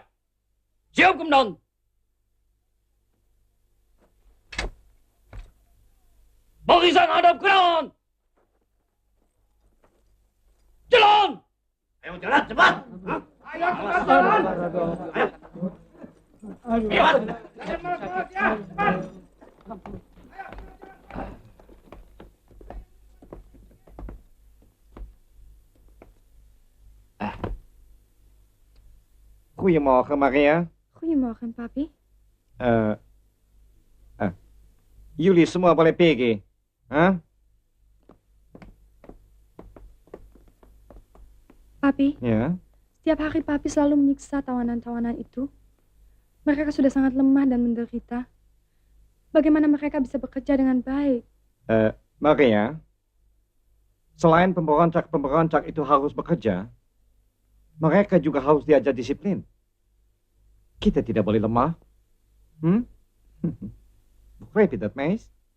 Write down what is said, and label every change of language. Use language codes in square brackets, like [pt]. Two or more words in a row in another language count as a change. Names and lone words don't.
[id] Siap, Komandan. Barisan hadap kanan! Jalan! Ayo jalan cepat! Ayo cepat jalan! Ayo! [nl] Goedemorgen, Maria. Goedemorgen, papi. [id] Jullie semua boleh pergi. Hah? Papi, Ya. setiap hari papi selalu menyiksa tawanan-tawanan itu. Mereka sudah sangat lemah dan menderita. Bagaimana mereka bisa bekerja dengan baik? Maria, selain pemberontak-pemberontak itu harus bekerja, mereka juga harus diajar disiplin. Kita tidak boleh lemah. [nl] Begrijp je dat, meis?